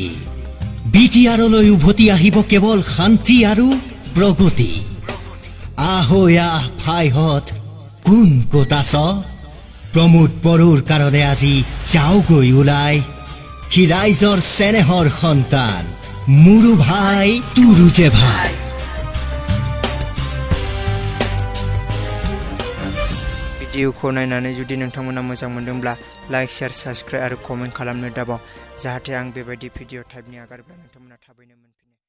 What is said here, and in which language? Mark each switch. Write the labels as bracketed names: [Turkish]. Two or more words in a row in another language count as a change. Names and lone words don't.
[Assamese] বিটিআৰলৈ উভতি আহিব কেৱল শান্তি আৰু প্ৰগতি। আহৈ আহ ভাইহঁত কোন ক'ত আছ? প্ৰমোদ বড়োৰ কাৰণে আজি যাওগৈ ওলাই। সি ৰাইজৰ চেনেহৰ সন্তান, মোৰো ভাই তোৰো যে ভাই। [Bodo] भिडिअखौ नायनानै जुदि नोंथांमोना मोजां मोनदोंब्ला [English] like share subscribe [Bodo] आरो कमेन्ट खालामनो दाबाव, जाहाथे आं बेबायदि भिडिअ टाइपनि आगारोब्ला नोंथांमोना थाबैनो मोनफिनो।